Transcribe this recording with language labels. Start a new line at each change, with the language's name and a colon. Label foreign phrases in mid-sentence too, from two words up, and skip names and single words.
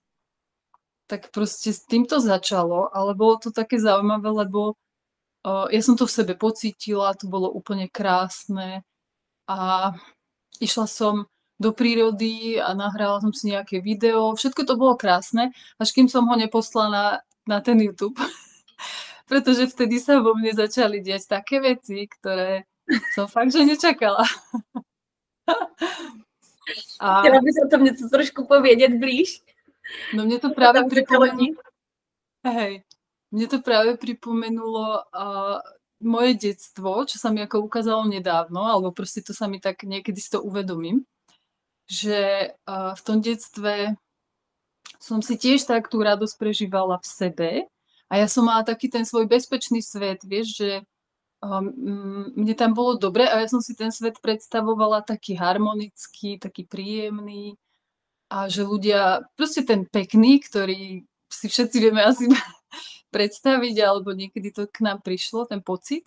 Slovak: Tak proste s týmto začalo, ale bolo to také zaujímavé, lebo ja som to v sebe pocítila, to bolo úplne krásne a išla som do prírody a nahrala som si nejaké video. Všetko to bolo krásne, až kým som ho neposlala na ten YouTube. Pretože vtedy sa vo mne začali diať také veci, ktoré som fakt, že nečakala.
Czech: Chtěla bys o tom něco trošku povědět blíž?
Slovak: No mne to práve pripomenulo... Hej, mne to práve pripomenulo moje detstvo, čo sa mi ako ukázalo nedávno, alebo proste to sa mi tak niekedy si to uvedomím, že v tom detstve som si tiež tak tú radosť prežívala v sebe a ja som mala taký ten svoj bezpečný svet, vieš, že mne tam bolo dobre a ja som si ten svet predstavovala taký harmonický, taký príjemný a že ľudia, proste ten pekný, ktorý si všetci vieme asi predstaviť, alebo niekedy to k nám prišlo, ten pocit.